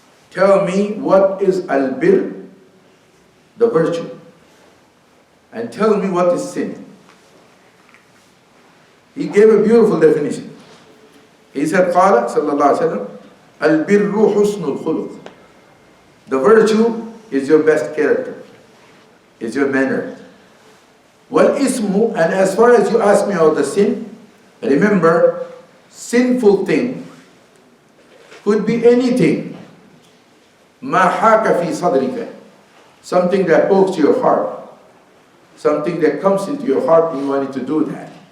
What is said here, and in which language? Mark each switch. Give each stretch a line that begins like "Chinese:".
English: Tell me what is al-bir, the virtue, and tell me what is sin. He gave a beautiful definition. He said,
Arabic: قال صلى الله عليه وسلم, البر حسن الخلق.
English: The virtue is your best character, is your manner. Wal-ismu, and as far as you ask me about the sin, remember, sinful thing could be anything.
Arabic: ما حاك في صدرك,
English: something that pokes your heart, something that comes into your heart and you wanted to do that.